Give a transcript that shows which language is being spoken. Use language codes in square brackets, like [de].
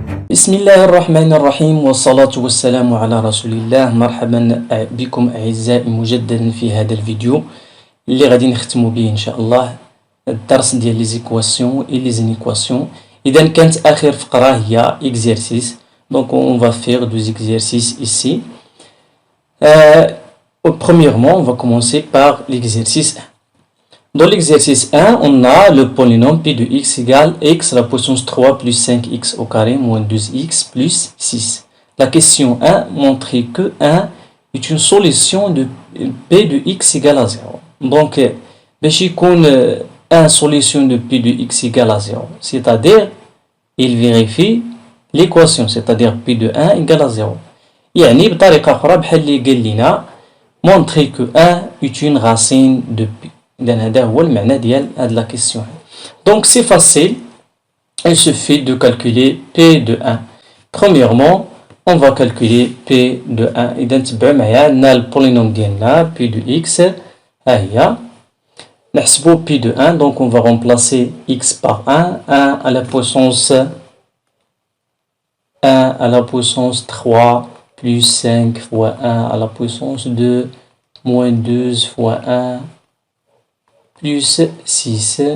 [ar] بسم الله الرحمن الرحيم والصلاة والسلام على رسول الله. مرحبا بكم أعزائي مجددا في هذا الفيديو اللي غادي نختمو به إن شاء الله الدرس ديال لي زيكواسيون [fr] et les inéquations. [ar] إذا كانت آخر فقرة هي exercice. [fr] Donc on va faire deux exercices ici. Premièrement, on va commencer par l'exercice 1. Dans l'exercice 1, on a le polynôme P de x égale x à la puissance 3 plus 5x au carré moins 12x plus 6. La question 1 montre que 1 est une solution de P de x égale à 0. Donc, [ar] باش يكون [fr] 1 solution de P de x égale à 0, c'est-à-dire il vérifie l'équation, c'est-à-dire P de 1 égale à 0. [ar] يعني بطريقة أخرى بحال اللي قال لنا [fr] montrer que 1 est une racine de P. [ar] هذا هو المعنى ديال هاد لا كيسيون. [fr] Donc c'est facile, il suffit de calculer P de 1. Premièrement, on va calculer P de 1. [ar] إذا تبعوا معايا عندنا البولينوم ديالنا P de x ها هي. نحسبوا [fr] P de 1, donc on va remplacer x par 1, 1 à la puissance 1 à la puissance 3 plus 5 fois 1 à la puissance 2 moins 12 fois 1 plus 6.